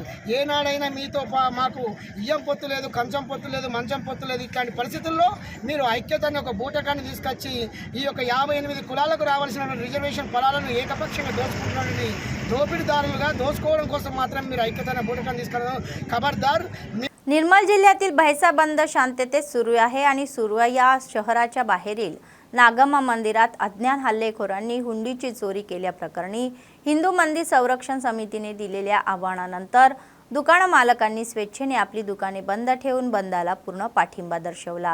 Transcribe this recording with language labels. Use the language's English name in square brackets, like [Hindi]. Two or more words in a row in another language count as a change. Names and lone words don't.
[Telugu] ఏనాడైనా మీతో మాకు ఇయ్యం పొత్తు లేదు, కంచం పొత్తు లేదు, మంచం పొత్తు లేదు, ఇట్లాంటి పరిస్థితుల్లో మీరు ఐక్యత అనే ఒక బూటకాన్ని తీసుకొచ్చి ఈ యొక్క 58 కులాలకు రావాల్సిన రిజర్వేషన్ ఫలాలను ఏకపక్షంగా దోచుకుంటున్నారని దోపిడీదారులుగా దోచుకోవడం కోసం मात्र మీరు ఐక్యత అనే బూటకాన్ని తీసుకురావడం खबरदार। [Marathi] निर्मल जिल्ह्यातील भैसा बंद शांततेत सुरू आहे आणि सुरू या शहराच्या बाहेरील नागम्मा मंदिरात अज्ञात हल्लेखोरांनी हुंडीची चोरी केल्याप्रकरणी हिंदू मंदिर संरक्षण समितीने दिलेल्या आव्हानानंतर दुकान मालकांनी स्वेच्छेने आपली दुकाने बंद ठेवून बंदला पूर्ण पाठिंबा दर्शवला।